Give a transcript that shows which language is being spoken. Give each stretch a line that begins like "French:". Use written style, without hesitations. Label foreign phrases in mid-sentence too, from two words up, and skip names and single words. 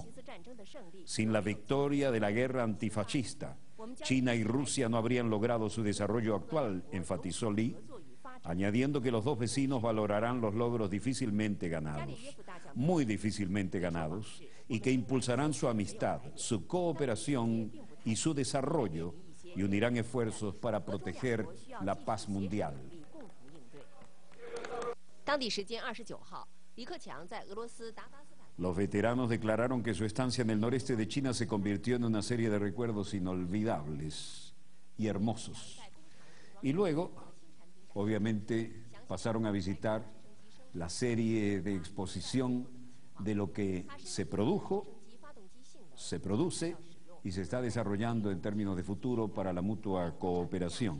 Spanish: Sin la victoria de la guerra antifascista, China y Rusia no habrían logrado su desarrollo actual, enfatizó Li, añadiendo que los dos vecinos valorarán los logros difícilmente ganados, muy difícilmente ganados, y que impulsarán su amistad, su cooperación y su desarrollo, y unirán esfuerzos para proteger la paz mundial.
Chinese: 当地时间29号，李克强在俄罗斯达达斯坦。
Spanish: Los veteranos declararon que su estancia en el noreste de China se convirtió en una serie de recuerdos inolvidables y hermosos. Y luego, obviamente, pasaron a visitar la serie de exposición de lo que se produjo, se produce y se está desarrollando en términos de futuro para la mutua cooperación.